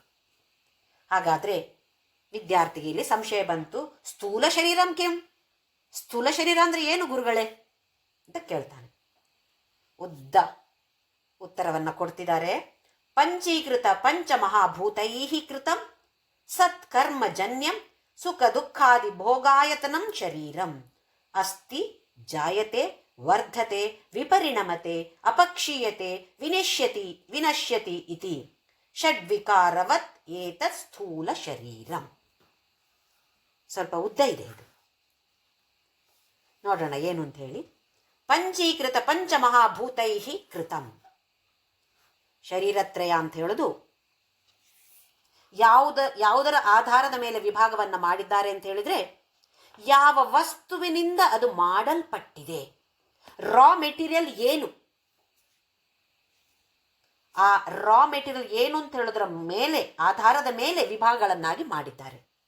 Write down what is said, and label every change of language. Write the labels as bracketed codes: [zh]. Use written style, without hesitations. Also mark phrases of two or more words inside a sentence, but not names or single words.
[kn] ಹಾಗಾದ್ರೆ ವಿದ್ಯಾರ್ಥಿಗೆ ಇಲ್ಲಿ ಸಂಶಯ ಬಂತು, [sa] ಸ್ಥೂಲ ಶರೀರಂ ಕೆಂ? [kn] ಸ್ಥೂಲ ಶರೀರ ಅಂದ್ರೆ ಏನು ಗುರುಗಳೇ ಅಂತ ಕೇಳ್ತಾನೆ. ಉದ್ದ ಉತ್ತರವನ್ನ ಕೊಡ್ತಿದ್ದಾರೆ. [sa] ಪಂಚೀಕೃತ ಪಂಚಮಹಾಭೂತೈ ಕೃತಂ ಸತ್ಕರ್ಮಜನ್ಯಂ ಸುಖ ದುಃಖಾದಿ ಭೋಗಾಯತನಂ ಶರೀರಂ ಅಸ್ತಿ ಜಾಯತೆ ವರ್ಧತೆ ವಿಪರಿಣಮತೆ ಅಪಕ್ಷೀಯತೆ ವಿನಶ್ಯತಿ ಇತಿ ಷಡ್ವಿಕಾರವತ್ ಏತತ್ ಸ್ಥೂಲ ಶರೀರಂ. [kn] ಸ್ವಲ್ಪ ಉದ್ದ ಇದೆ ಇದು, ನೋಡೋಣ ಏನು ಅಂತ ಹೇಳಿ. [sa] ಪಂಚೀಕೃತ ಪಂಚಮಹಾಭೂತೈ ಕೃತಂ. [kn] ಶರೀರತ್ರಯ ಅಂತ ಹೇಳೋದು ಯಾವುದರ ಆಧಾರದ ಮೇಲೆ ವಿಭಾಗವನ್ನ ಮಾಡಿದ್ದಾರೆ ಅಂತ ಹೇಳಿದ್ರೆ, ಯಾವ ವಸ್ತುವಿನಿಂದ ಅದು ಮಾಡಲ್ಪಟ್ಟಿದೆ, [en] raw material [kn] ಏನು, ಆ [en] raw material [kn] ಏನು ಅಂತ ಹೇಳೋದ್ರ ಮೇಲೆ ಆಧಾರದ ಮೇಲೆ ವಿಭಾಗಗಳನ್ನಾಗಿ ಮಾಡಿದ್ದಾರೆ.